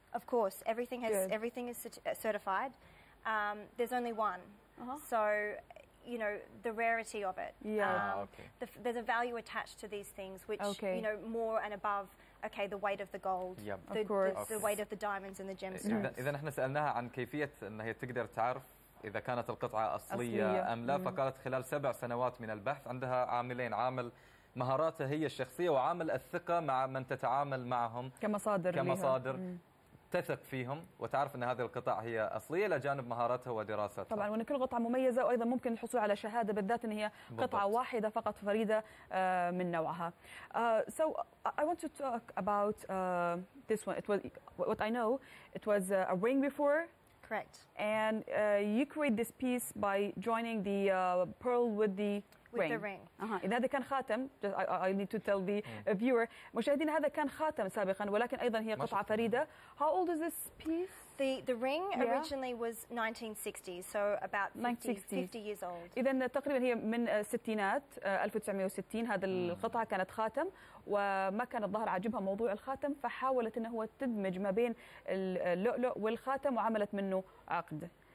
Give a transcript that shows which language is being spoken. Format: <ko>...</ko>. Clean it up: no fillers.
<en>Of course, everything is certified. There's only one, so the rarity of it. There's a value attached to these things, which more and above. Okay, the weight of the gold, the weight of the diamonds and the gemstones.</en> <ar>إذا احنا سألناها عن كيفية أن هي تقدر تعرف إذا كانت القطعة أصلية أم لا، فقالت خلال 7 سنوات من البحث عندها عاملين: عامل مهاراتها هي الشخصية، وعامل الثقة مع من تتعامل معهم كمصادر تثق فيهم وتعرف أن هذه القطع هي أصلية، إلى جانب مهاراتها ودراستها. طبعا، وأن كل قطعة مميزة، وأيضا ممكن الحصول على شهادة، بالذات أن هي قطعة واحدة فقط فريدة من نوعها.</ar> <en>So I want to talk about this one. It was, what I know, it was a ring before. Correct. And you create this piece by joining the pearl with the ring.</en> <ar>إذا هذا كان خاتم.</ar> <en>I need to tell the viewer.</en> <ar>مشاهدينا، هذا كان خاتم سابقا، ولكن أيضا هي قطعة فريدة.</ar> <en>How old is this piece? The ring originally was 1960s, so about 50 years old.</en> <ar>إذا تقريبا هي من الستينات، 1960. هذا القطعة كانت خاتم، وما كان الظاهر عاجبها موضوع الخاتم، فحاولت أنه هو تدمج ما بين اللؤلؤ والخاتم وعملت منه عقد.</ar>